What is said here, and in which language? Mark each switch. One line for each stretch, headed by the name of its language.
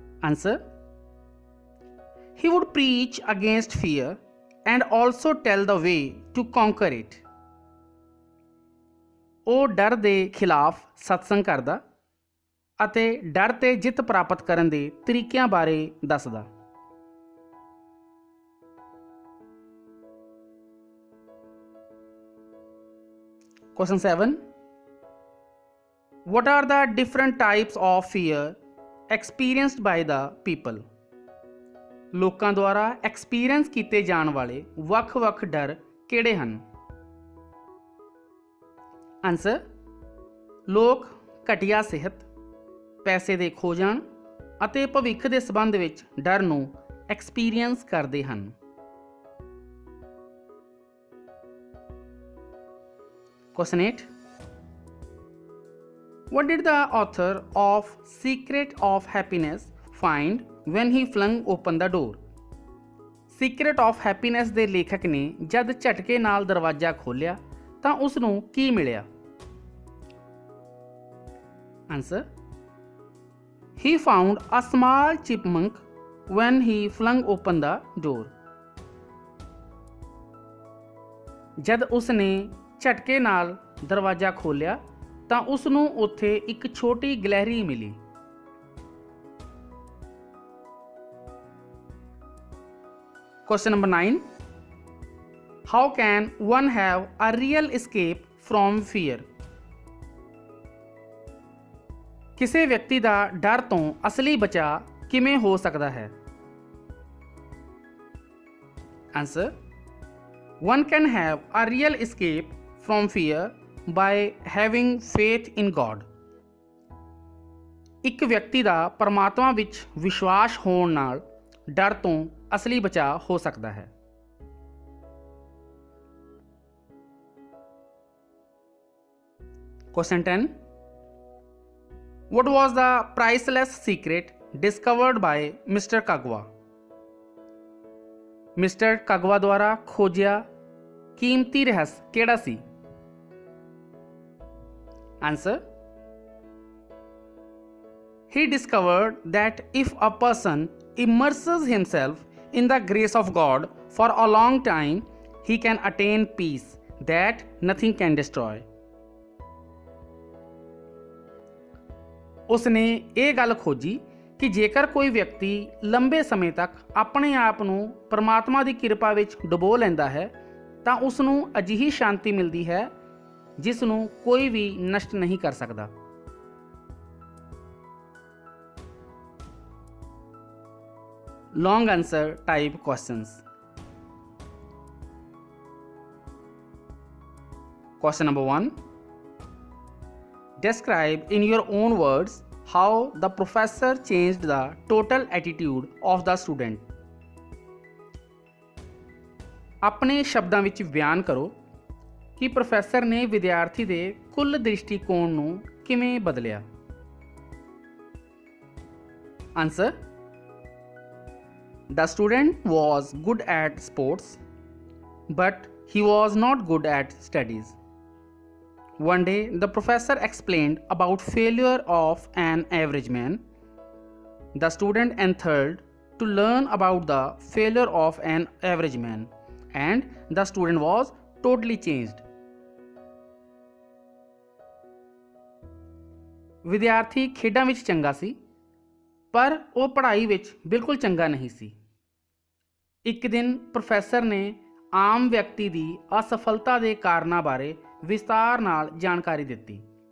English: Answer, he would preach against fear and also tell the way to conquer it.
Punjabi: ਉਹ ਡਰ ਦੇ ਖਿਲਾਫ ਸਤਸੰਗ ਕਰਦਾ ਅਤੇ ਡਰ ਤੇ ਜਿੱਤ ਪ੍ਰਾਪਤ ਕਰਨ ਦੇ ਤਰੀਕਿਆਂ ਬਾਰੇ ਦੱਸਦਾ।
English: Question 7. What are the different types of fear experienced by the people?
Punjabi: ਲੋਕਾਂ ਦੁਆਰਾ ਐਕਸਪੀਰੀਅੰਸ ਕੀਤੇ ਜਾਣ ਵਾਲੇ ਵੱਖ-ਵੱਖ ਡਰ ਕਿਹੜੇ ਹਨ? ਆਨਸਰ, ਲੋਕ ਘਟੀਆ ਸਿਹਤ, ਪੈਸੇ ਦੇ ਖੋ ਜਾਣ ਅਤੇ ਭਵਿੱਖ ਦੇ ਸੰਬੰਧ ਵਿੱਚ ਡਰ ਨੂੰ ਐਕਸਪੀਰੀਅੰਸ ਕਰਦੇ ਹਨ।
English: Question 8. What did the author of Secret of Happiness find when he flung open the door?
Punjabi: Secret of Happiness ਦੇ ਲੇਖਕ ਨੇ ਜਦ ਝਟਕੇ ਨਾਲ ਦਰਵਾਜ਼ਾ ਖੋਲ੍ਹਿਆ ਤਾਂ ਉਸ ਨੂੰ ਕੀ ਮਿਲਿਆ?
English: Answer. He found a small chipmunk when he flung open the door.
Punjabi: ਜਦ ਉਸ ਨੇ ਝਟਕੇ ਨਾਲ ਦਰਵਾਜ਼ਾ ਖੋਲ੍ਹਿਆ ਤਾਂ ਉਸ ਨੂੰ ਉੱਥੇ ਇੱਕ ਛੋਟੀ ਗਿਲਹਰੀ ਮਿਲੀ।
English: Question number 9. How can one have a real escape from fear?
Punjabi: ਕਿਸੇ ਵਿਅਕਤੀ ਦਾ ਡਰ ਤੋਂ ਅਸਲੀ ਬਚਾਅ ਕਿਵੇਂ ਹੋ ਸਕਦਾ ਹੈ?
English: Answer. One can have a real escape from fear by having faith in God.
Punjabi: ਇੱਕ ਵਿਅਕਤੀ ਦਾ ਪਰਮਾਤਮਾ ਵਿੱਚ ਵਿਸ਼ਵਾਸ ਹੋਣ ਨਾਲ ਡਰ ਤੋਂ ਅਸਲੀ ਬਚਾਅ ਹੋ ਸਕਦਾ ਹੈ।
English: Question 10. What was the priceless secret discovered by Mr. Kagwa?
Punjabi: Mister ਕਾਗਵਾ ਦੁਆਰਾ ਖੋਜਿਆ ਕੀਮਤੀ ਰਹੱਸ ਕਿਹੜਾ ਸੀ?
English: Answer. He discovered that if a person immerses himself in the grace of God for a long time, he can attain peace that nothing can destroy.
Punjabi: ਉਸਨੇ ਇਹ ਗੱਲ ਖੋਜੀ ਕਿ ਜੇਕਰ ਕੋਈ ਵਿਅਕਤੀ ਲੰਬੇ ਸਮੇਂ ਤੱਕ ਆਪਣੇ ਆਪ ਨੂੰ ਪਰਮਾਤਮਾ ਦੀ ਕਿਰਪਾ ਵਿੱਚ ਡੁਬੋ ਲੈਂਦਾ ਹੈ ਤਾਂ ਉਸ ਨੂੰ ਅਜਿਹੀ ਸ਼ਾਂਤੀ ਮਿਲਦੀ ਹੈ ਜਿਸ ਨੂੰ ਕੋਈ ਵੀ ਨਸ਼ਟ ਨਹੀਂ ਕਰ ਸਕਦਾ।
English: Long answer type questions. Question number 1. Describe in your own words how the professor changed the total attitude of the student.
Punjabi: ਆਪਣੇ ਸ਼ਬਦਾਂ ਵਿੱਚ ਬਿਆਨ ਕਰੋ ਕਿ ਪ੍ਰੋਫੈਸਰ ਨੇ ਵਿਦਿਆਰਥੀ ਦੇ ਕੁੱਲ ਦ੍ਰਿਸ਼ਟੀਕੋਣ ਨੂੰ ਕਿਵੇਂ ਬਦਲਿਆ।
English: Answer. The student was good at sports, but he was not good at studies. One day, the professor explained about failure of an average man. The student enthured to learn about the failure of an average man, and the student was totally changed.
Punjabi: ਵਿਦਿਆਰਥੀ ਖੇਡਾਂ ਵਿੱਚ ਚੰਗਾ ਸੀ ਪਰ ਉਹ ਪੜ੍ਹਾਈ ਵਿੱਚ ਬਿਲਕੁਲ ਚੰਗਾ ਨਹੀਂ ਸੀ। ਇੱਕ ਦਿਨ ਪ੍ਰੋਫੈਸਰ ਨੇ ਆਮ ਵਿਅਕਤੀ ਦੀ ਅਸਫਲਤਾ ਦੇ ਕਾਰਨਾਂ ਬਾਰੇ ਵਿਸਤਾਰ ਨਾਲ ਜਾਣਕਾਰੀ ਦਿੱਤੀ।